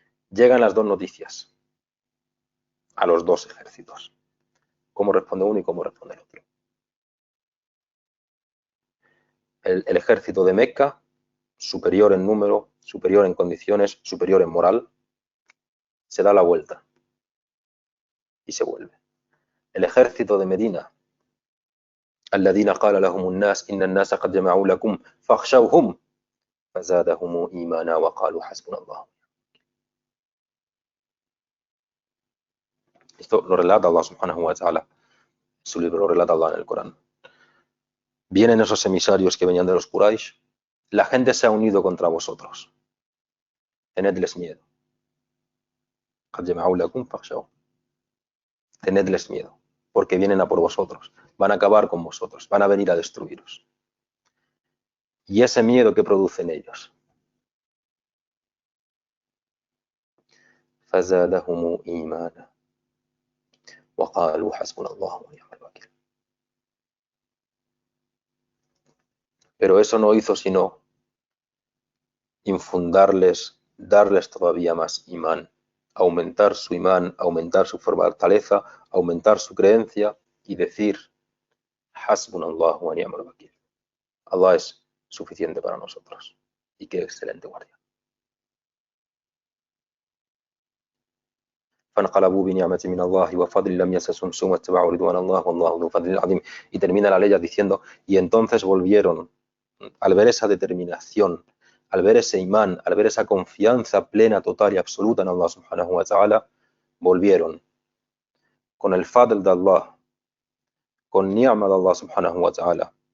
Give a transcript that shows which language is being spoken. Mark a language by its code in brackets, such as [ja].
[es] Llegan las dos noticias a los dos ejércitos. ¿Cómo responde uno y cómo responde el otro? El ejército de Meca, superior en número, superior en condiciones, superior en moral, se da la vuelta y se vuelve. El ejército de Medina, [ar] الذين قال لهم الناس إن الناس قد جمعوا لكم فاخشوهم فزادهم إيمانا وقالوا حسبنا الله. [es] Esto lo relata Allah subhanahu wa ta'ala, su libro lo relata Allah en el Corán. Vienen esos emisarios que venían de los Quraysh, la gente se ha unido contra vosotros, tenedles miedo. [ar] قد جمعوا لكم فاخشوهم. [es] Tenedles miedo, porque vienen a por vosotros, van a acabar con vosotros, van a venir a destruiros. Y ese miedo que producen ellos, [ar] فزادهم إيمانا وقالوا حسبنا الله ونعم الوكيل. [es] Pero eso no hizo sino infundarles, darles todavía más imán, aumentar su imán, aumentar su fortaleza, aumentar su creencia y decir: [ar] Hasbunallahu wa ni'mal wakil. [es] Allah es suficiente para nosotros. Y qué excelente guardia. [ar] فانقلبوا بنعمة من الله وفضل لم يمسسهم سوء واتبعوا رضوان الله والله ذو فضل عظيم. [es] Y termina la ley diciendo: y entonces volvieron, al ver esa determinación, al ver ese imán, al ver esa confianza plena, total y absoluta en Allah subhanahu wa ta'ala, volvieron con el fadl de Allah, con ni'ma de Allah subhanahu wa ta'ala.